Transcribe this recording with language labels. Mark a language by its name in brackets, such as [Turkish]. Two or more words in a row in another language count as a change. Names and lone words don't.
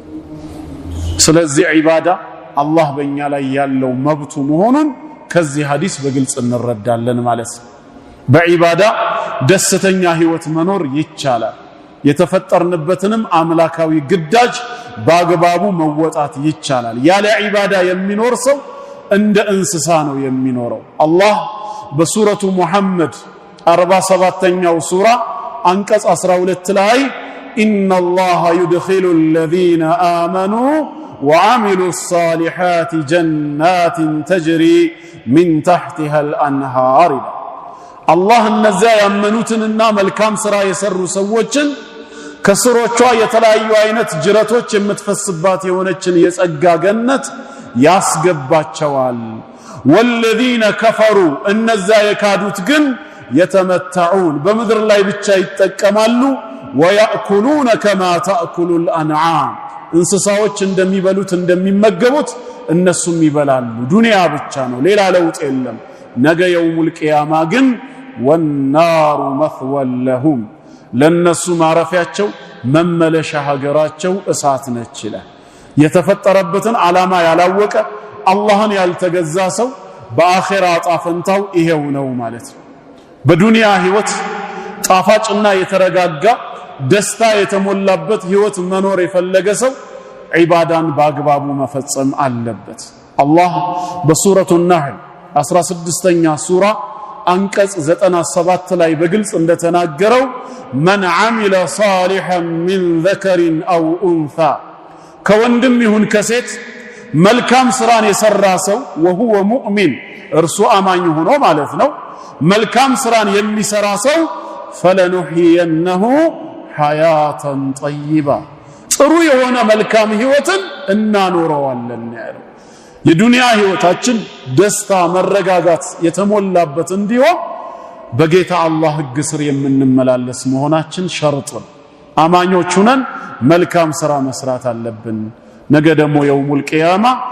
[Amharic] ስለዚህ ዒባዳ አላህ በእኛ ላይ ያለው መብቱ መሆኑን ከዚህ ሐዲስ በግልጽ እንረዳለን ማለት ነው። በዒባዳ ደስተኛ ህይወት መኖር ይቻላል። የተፈጠርንበትንም አምላካዊ ግዳጅ በአግባቡ መወጣት ይቻላል። ያለ ዒባዳ የሚኖር ሰው እንደ እንስሳ ነው የሚኖረው። አላህ በሱረቱ ሙሐመድ 47ኛው ሱራ አንቀጽ 12 ላይ [Arabic] إن الله يدخل الذين آمنوا وعملوا الصالحات جنات تجري من تحتها الأنهار [Amharic] አላህ እነዚያ ያመኑትንና መልካም ሥራ የሰሩ ሰዎችን ከስሮቿ የተለያዩ አይነት ጅረቶች የምትፈስባት የሆነችን የጸጋ ገነት ያስገባቸዋል። [Arabic] والذين كفروا [Amharic] እነዚያ የካዱት ግን يتمتعون በምድር ላይ ብቻ ይጠቀማሉ። [Arabic] ويأكلون كما تأكل الأنعام [Amharic] እንስሳዎች እንደሚበሉት እንደሚመገቡት እነሱም ይበላሉ። ዱንያ ብቻ ነው፣ ሌላ ለውጥ የለም። ነገ [Arabic] يوم القيامة [Amharic] ግን [Arabic] والنار مثوى لهم [Amharic] ለነሱ ማረፊያቸው መመለሻ ሀገራቸው እሳት ነች ይላል። የተፈጠረበትን ዓላማ ያላወቀ አላህን ያልተገዛ ሰው በአኺራ ጣፈንታው ይሄው ነው ማለት ነው። በዱንያ ህይወት ጣፋጭና የተረጋጋ ደስታ የተሞላበት ህይወት መኖር የፈለገ ሰው ዒባዳን በአግባቡ መፈጸም አለበት። አላህ በሱረቱ ነህል 16ኛ ሱራ አንቀጽ 97 ላይ በግልጽ እንደተናገረው [Arabic] من عمل صالحا من ذكر أو أنثى [Amharic] ከወንድም ይሁን ከሴት መልካም ስራን የሰራ ሰው [Arabic] وهو مؤمن [Amharic] እርሱ አማኝ ሆኖ ማለት ነው። መልካም ስራን የሚሰራ ሰው [Arabic] فلنحيينه حياة طيبة [Amharic] ጥሩ የሆነ መልካም ህይወትን እናኖረዋለን ያለው። የዱንያ ህይወታችን ደስታ መረጋጋት የተሞላበት እንዲሆን በጌታ አላህ ህግ ስር የምንመላለስ መሆናችን ሸርጥ ነው። አማኞች ሆነን መልካም ስራ መስራት አለብን። ነገ ደግሞ [Arabic] يوم القيامة